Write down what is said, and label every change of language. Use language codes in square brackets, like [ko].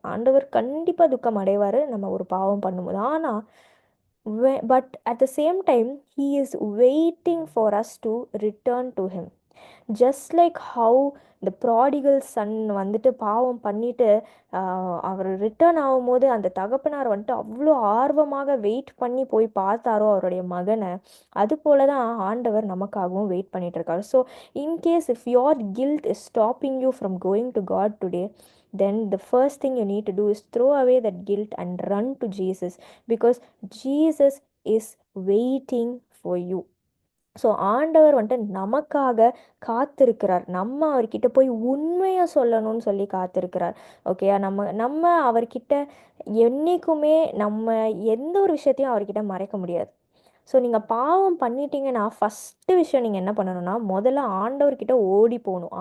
[ta] ஆண்டவர் கண்டிப்பாக துக்கம் அடைவார் நம்ம ஒரு பாவம் பண்ணும்போது. ஆனால் [en] But at the same time he is waiting for us to return to him. [ta] Just like how இந்த ப்ராடிகல் சன் வந்துட்டு பாவம் பண்ணிட்டு அவர் ரிட்டர்ன் ஆகும்போது அந்த தகப்பனார் வந்துட்டு அவ்வளோ ஆர்வமாக வெயிட் பண்ணி போய் பார்த்தாரோ அவருடைய மகனை, அது போல தான் ஆண்டவர் நமக்காகவும் வெயிட் பண்ணிட்டு இருக்காரு. [en] So in case if your guilt is stopping you from going to God today, then the first thing you need to do is throw away that guilt and run to Jesus, because Jesus is waiting for you. [ta] So ஆண்டவர் வந்துட்டு நமக்காக காத்திருக்கிறார், நம்ம அவர்கிட்ட போய் உண்மையாக சொல்லணும்னு சொல்லி காத்திருக்கிறார். ஓகேயா? நம்ம நம்ம அவர்கிட்ட என்றைக்குமே நம்ம எந்த ஒரு விஷயத்தையும் அவர்கிட்ட மறைக்க முடியாது. ஸோ நீங்கள் பாவம் பண்ணிட்டீங்கன்னா ஃபஸ்ட்டு விஷயம் நீங்கள் என்ன பண்ணணும்னா முதல்ல ஆண்டவர்கிட்ட ஓடி போகணும்.